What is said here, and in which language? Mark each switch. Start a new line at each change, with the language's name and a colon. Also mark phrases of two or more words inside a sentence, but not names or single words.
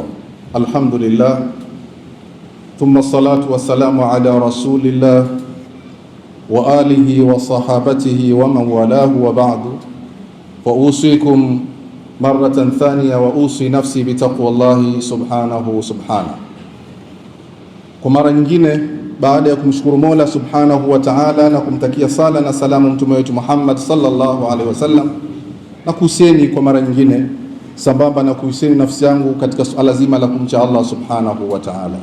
Arabic: الحمد لله ثم الصلاة والسلام على رسول الله وآله وصحابته ومن والاه وبعد. وأوصيكم مرة ثانية وأوصي نفسي بتقوى الله سبحانه سبحانه.
Swahili: Kwa mara nyingine baada ya kumshukuru Mola
Arabic: سبحانه وتعالى
Swahili: na kumtakia sala na salamu mtume wetu Muhammad
Arabic: صلى الله عليه وسلم,
Swahili: na kuhusieni kwa mara nyingine sambamba na kuhusieni nafsi yangu katika suala zima la kumcha Allah
Arabic: سبحانه وتعالى.